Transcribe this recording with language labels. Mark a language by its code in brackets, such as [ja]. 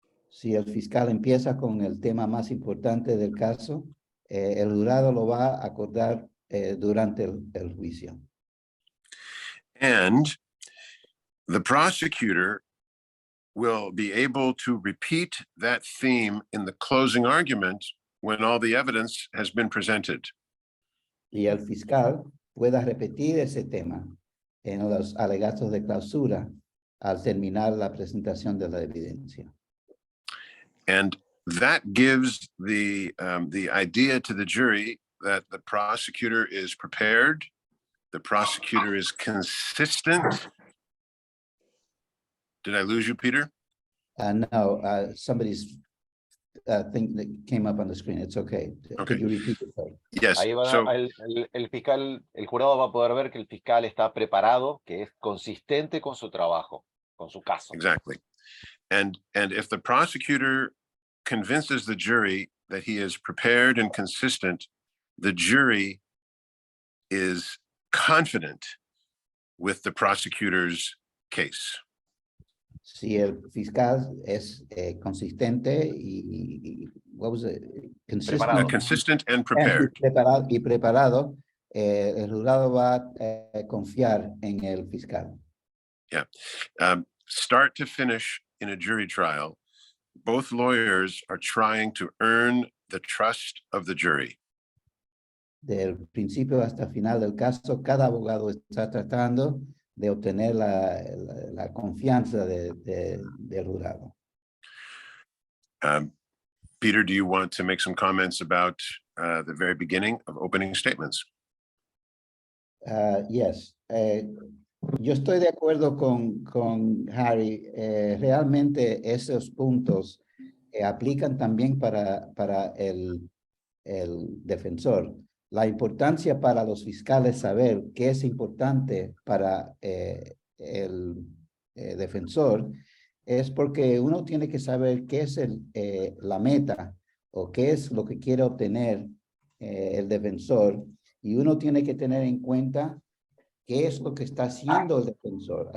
[es] Si el fiscal empieza con el tema más importante del caso, el jurado lo va a acordar durante el juicio. [en] And the prosecutor will be able to repeat that theme in the closing argument when all the evidence has been presented. [es] Y el fiscal pueda repetir ese tema en los alegatos de clausura al terminar la presentación de la evidencia. [en] And that gives the idea to the jury that the prosecutor is prepared, the prosecutor is consistent. Did I lose you, Peter? No, somebody's thing that came up on the screen. It's okay. Okay. Could you repeat it? Sorry? Yes. [es] Ahí va, [en] So [es] el fiscal, el jurado va a poder ver que el fiscal está preparado, que es consistente con su trabajo, con su caso. [en] exactly. And if the prosecutor convinces the jury that he is prepared and consistent, the jury is confident with the prosecutor's case. [es] Si el fiscal es consistente what was it? Preparado. [en] Consistent and prepared. [es] preparado, el jurado va a confiar en el fiscal. [en] Start to finish in a jury trial, both lawyers are trying to earn the trust of the jury. [es] Del principio hasta final del caso, cada abogado está tratando de obtener la confianza del jurado. [en] Peter, do you want to make some comments about the very beginning of opening statements? Yes. [es] Yo estoy de acuerdo con Harry. Realmente esos puntos aplican también para el defensor. La importancia para los fiscales saber qué es importante para el defensor es porque uno tiene que saber qué es la meta o qué es lo que quiere obtener el defensor, y uno tiene que tener en cuenta qué es lo que está haciendo el defensor.